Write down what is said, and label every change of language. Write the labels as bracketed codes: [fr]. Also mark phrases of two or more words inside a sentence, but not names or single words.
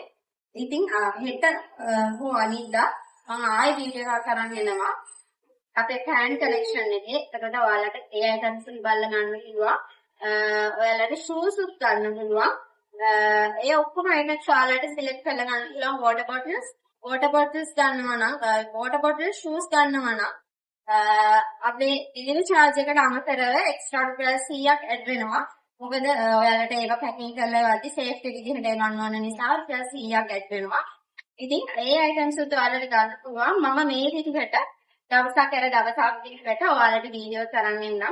[si] ඉතින් හෙට හෝ අනිද්දා මම ආයෙ වීඩියෝ එකක් අරන් එනවා. අපේ [en] fan collection [si] එකේ. එතකොට ඔයාලට ඒ items බලලා ගන්න පුළුවන්. ඔයාලට shoes උත් ගන්න පුළුවන්. ඒ ඔක්කොම items ඔයාලට select කරලා ගන්න පුළුවන්. [en] water bottles [si] ගන්නවා නම් [en] water bottle shoes [si] ගන්නවා නම් අපේ [en] delivery charge [si] එකට අමතරව extra රුපියල් 100ක් add වෙනවා. මොකද ඔයාලට ඒක පැකින් කරලා වදී සේෆ්ටි විදිහට ගන්න ඕන නිසා රුපියල් 100ක් ඇඩ් වෙනවා. ඉතින් ඒ items උත් ඔයාලට ගන්න පුළුවන්. මම මේ විදිහට දවසක් දවසක් විදිහට ඔයාලට වීඩියෝස් අරන් එන්නම්.